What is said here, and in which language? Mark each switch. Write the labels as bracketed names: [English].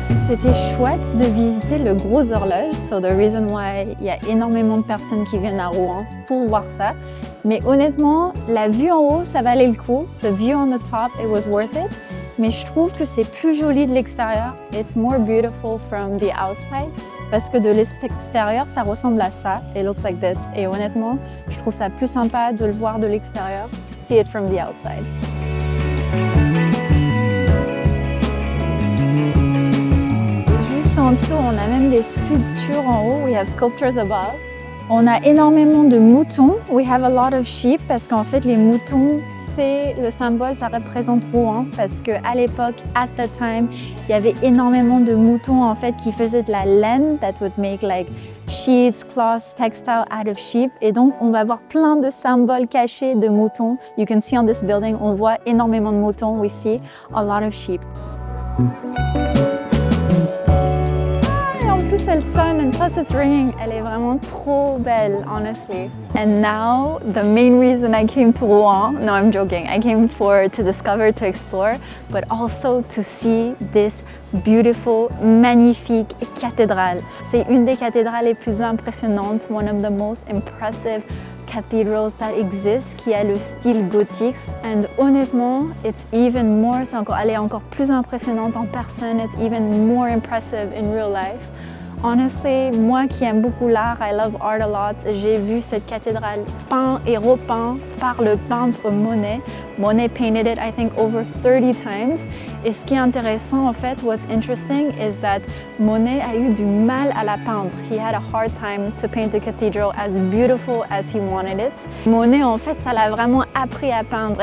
[French] C'était chouette de visiter le gros horloge. [English] So the reason why [French] il y a énormément de personnes qui viennent à Rouen pour voir ça. Mais honnêtement, la vue en haut, ça valait le coup. [English] The view on the top, it was worth it. [French] Mais je trouve que c'est plus joli de l'extérieur. [English] It's more beautiful from the outside. [French] Parce que de l'extérieur, ça ressemble à ça. [English] It looks like this. [French] Et honnêtement, je trouve ça plus sympa de le voir de l'extérieur. [English] To see it from the outside. [French] En dessous, on a même des sculptures en haut. [English] We have sculptures above. [French] On a énormément de moutons. [English] We have a lot of sheep [French] parce qu'en fait, les moutons, c'est le symbole, ça représente Rouen parce qu'à l'époque, [English] at the time, [French] il y avait énormément de moutons en fait qui faisaient de la laine [English] that would make like sheets, cloths, textiles out of sheep. [French] Et donc, on va voir plein de symboles cachés de moutons. [English] You can see on this building, [French] on voit énormément de moutons. [English] We see a lot of sheep. [French] Plus elle sonne and plus [English] it's ringing. [French] Elle est vraiment trop belle, honestly. [English] And now, the main reason I came to Rouen, no, I'm joking. I came to discover, to explore, but also to see this beautiful, magnifique cathédrale. [French] C'est une des cathédrales les plus impressionnantes, [English] one of the most impressive cathedrals that exist, [French] qui a le style gothique. [English] And honnêtement, it's even more, [French] elle est encore plus impressionnante en personne. [English] It's even more impressive in real life. [French] Honestly, moi qui aime beaucoup l'art, [English] I love art a lot, [French] j'ai vu cette cathédrale peinte et repeinte par le peintre Monet. [English] Monet painted it, I think, over 30 times. [French] Et ce qui est intéressant, en fait, [English] what's interesting is that [French] Monet a eu du mal à la peindre. [English] He had a hard time to paint the cathedral as beautiful as he wanted it. [French] Monet, en fait, ça l'a vraiment appris à peindre.